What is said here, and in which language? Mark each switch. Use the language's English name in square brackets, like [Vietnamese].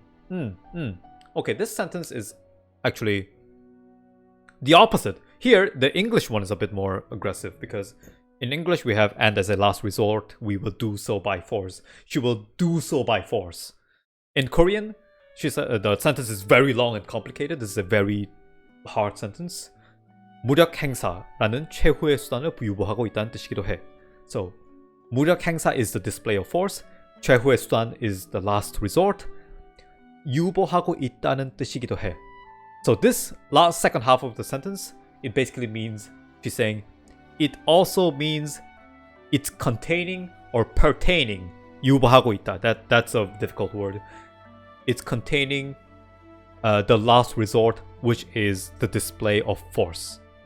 [English] Okay, this sentence is actually the opposite. Here, the English one is a bit more aggressive, because in English we have, and as a last resort, we will do so by force. She will do so by force. In Korean, the sentence is very long and complicated. This is a very hard sentence. [Korean] 무력 행사라는 최후의 수단을 유보하고 있다는 뜻이기도 해. [English] So, [Korean] 무력 행사 [English] is the display of force. [Korean] 최후의 수단 [English] is the last resort. [Korean] 유보하고 있다는 뜻이기도 해. [English] So this second half of the sentence, it basically means, she's saying, it also means it's containing or pertaining. [Korean] 유보하고 있다. [English] That's a difficult word. It's containing the last resort, which is the display of force.